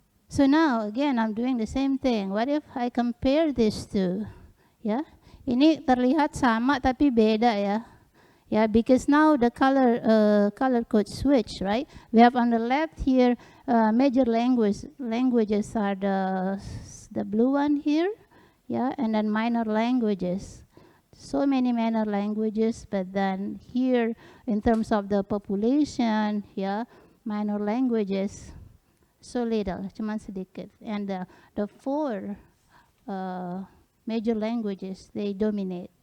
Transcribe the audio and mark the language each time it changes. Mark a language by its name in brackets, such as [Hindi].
[English] So now again I'm doing the same thing. What if I compare these two? [Indonesian] Yeah, ini terlihat sama tapi beda, ya. [English] Yeah, because now the color code switch, right? We have on the left here major languages are the blue one here, yeah, and then minor languages. So many minor languages, but then here in terms of the population, yeah, minor languages so little, [Indonesian] cuman sedikit, [English] and the four major languages, they dominate.